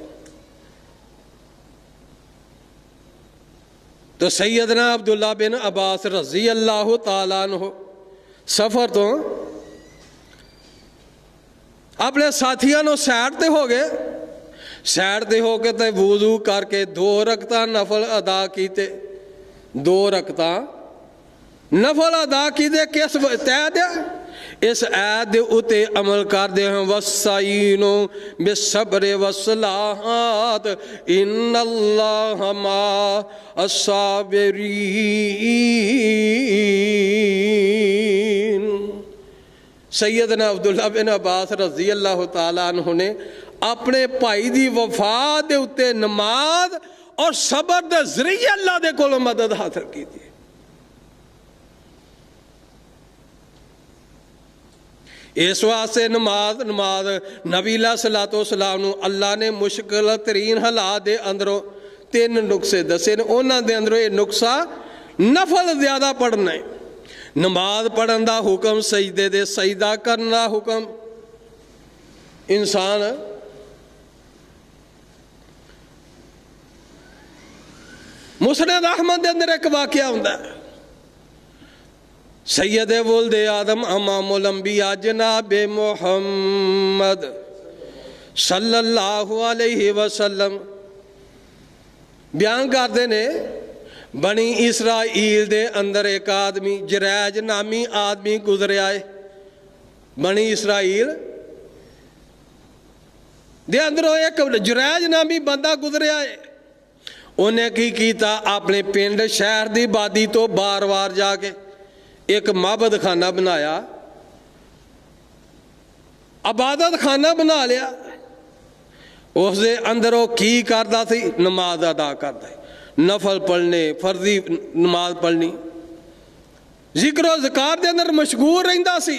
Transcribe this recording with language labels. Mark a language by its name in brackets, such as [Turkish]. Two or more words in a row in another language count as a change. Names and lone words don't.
[Punjabi] تو سیدنا عبداللہ بن عباس [Arabic] رضی اللہ تعالی عنہ [Punjabi] سفر تو اپنے ساتھیاں نو سیٹ تے ہو گئے، سیٹ تے ہو کے تے وضو کر کے 2 رکعتاں نفل ادا کیتے، 2 رکعتاں نفل ادا کیتے۔ کس تحت؟ اس آیت دے اتے عمل کر دے ہیں [Arabic] وَاسْتَعِینُوا بِالصَّبْرِ وَالصَّلَاةِ إِنَّ اللَّهَ مَعَ الصَّابِرِينَ۔ [Punjabi] سیدنا عبداللہ بن عباس [Arabic] رضی اللہ تعالیٰ عنہ [Punjabi] نے اپنے بھائی دی وفات دے اتے نماز اور صبر دے ذریعے اللہ دے کولوں مدد حاصل کی تھی۔ اس واسطے نماز نبی [Arabic] علیہ السلام [Punjabi] نو اللہ نے مشکل ترین حالات دے اندروں 3 نقصے دسے نے، انہاں دے اندروں یہ نقصہ نفل زیادہ پڑھنا ہے۔ نماز پڑھن دا حکم، سجدے دے سجدہ کرن دا حکم۔ انسان مسند احمد دے اندر ایک واقعہ ہوندا ہے، [Arabic] سید ولد آدم امام الانبیاء [Punjabi] جناب محمد [Arabic] صلی اللہ علیہ وسلم [Punjabi] بیان کرتے نے، بنی اسرائیل دے اندر ایک آدمی جریج نامی آدمی گزرے آئے۔ بنی اسرائیل ਦੇ ਅੰਦਰੋਂ ਇੱਕ ਜੁਰੈਜ ਨਾਮੀ ਬੰਦਾ ਗੁਜ਼ਰਿਆ ਹੈ। ਉਹਨੇ ਕੀ ਕੀਤਾ, ਆਪਣੇ ਪਿੰਡ ਸ਼ਹਿਰ ਦੀ ਆਬਾਦੀ ਤੋਂ ਬਾਰ-ਬਾਰ ਜਾ ਕੇ ਇੱਕ ਮਾਬਦ ਖਾਨਾ ਬਣਾਇਆ, ਇਬਾਦਤ ਖਾਨਾ ਬਣਾ ਲਿਆ। ਉਸ ਦੇ ਅੰਦਰ ਉਹ ਕੀ ਕਰਦਾ ਸੀ, ਨਮਾਜ਼ ਅਦਾ ਕਰਦਾ, ਨਫਲ ਪੜ੍ਹਨੇ, ਫਰਜ਼ੀ ਨਮਾਜ਼ ਪੜ੍ਹਨੀ, ਜ਼ਿਕਰ ਜ਼ਕਾਰ ਦੇ ਅੰਦਰ ਮਸ਼ਗੂਲ ਰਹਿੰਦਾ ਸੀ।